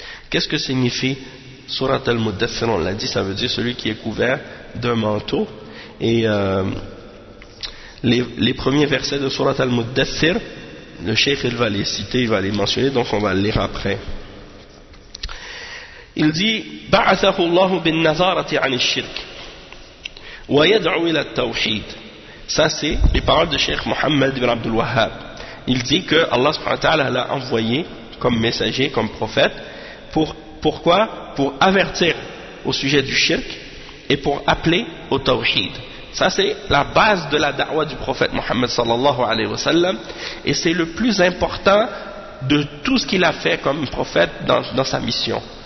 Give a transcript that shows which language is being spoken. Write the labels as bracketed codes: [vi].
[fr] Qu'est-ce que signifie Surat al-Muddathir? On l'a dit, ça veut dire celui qui est couvert d'un manteau. Et les premiers versets de Surat al-Muddathir, le cheikh il va les citer, il va les mentionner, donc on va les lire après. Il dit [ar] بعثه الله بالنظارة عن الشرك ويدعو إلى التوحيد. [fr] Ça c'est les paroles de Cheikh Mohammed ibn Abdul Wahhab. Il dit que Allah subhanahu wa ta'ala l'a envoyé comme messager, comme prophète, pourquoi? Pour avertir au sujet du shirk et pour appeler au tawhid. Ça c'est la base de la da'wa du prophète Mohammed sallallahu alayhi wa sallam, et c'est le plus important de tout ce qu'il a fait comme prophète dans sa mission.